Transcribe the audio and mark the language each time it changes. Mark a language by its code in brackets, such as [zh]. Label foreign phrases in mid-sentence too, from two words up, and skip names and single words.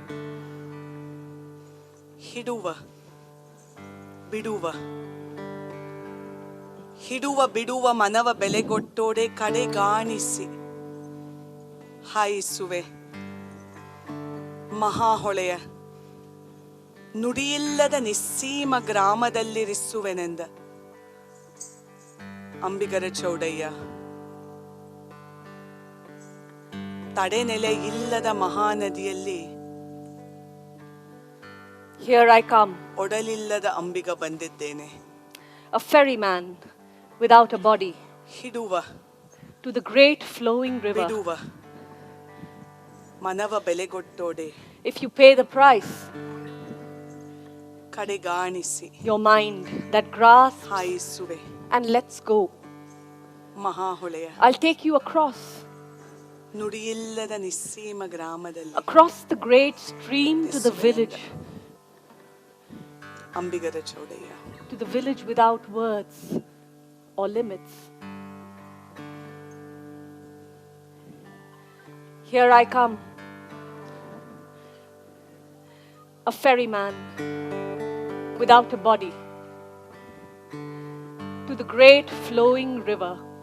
[kn] ಹಿಡುವ ಬಿಡುವ ಹಿಡುವ ಬಿಡುವ ಮನವ ಬೆಲೆಗೊಟ್ಟೋಡೆ ಕಡೆಗಾಣಿಸಿ ಹಾಯಿಸುವೆ ಮಹಾಹೊಳೆಯ ನುಡಿಯಿಲ್ಲದ ನಿಸ್ಸೀಮ ಗ್ರಾಮದಲ್ಲಿರಿಸುವೆನೆಂದ ಅಂಬಿಗರ ಚೌಡಯ್ಯ. ತಡೆನೆಲೆ ಇಲ್ಲದ ಮಹಾನದಿಯಲ್ಲಿ [en] Here I come, [kn] ಒಡಲಿಲ್ಲದ ಅಂಬಿಗ ಬಂದಿದ್ದೇನೆ. [en] a ferryman without a body, [kn] ಹಿಡುವ [en] to the great flowing river. [kn] ಬಿಡುವ ಮನವ ಬೆಲೆಗೊಟ್ಟೋಡೆ [en] If you pay the price, [kn] ಕಡೆಗಾಣಿಸಿ [en] your mind that grasps [kn] ಹಾಯಿಸುವೆ [en] and lets go, [kn] ಮಹಾಹೊಳೆಯ [en] I'll take you across [kn] ನುಡಿಯಿಲ್ಲದ ನಿಸ್ಸೀಮ ಗ್ರಾಮದಲ್ಲಿ [en] across the great stream to the village, [kn] ಅಂಬಿಗರ ಚೌಡಯ್ಯ. [en] to the village without words or limits. Here I come, a ferryman without a body, to the great flowing river.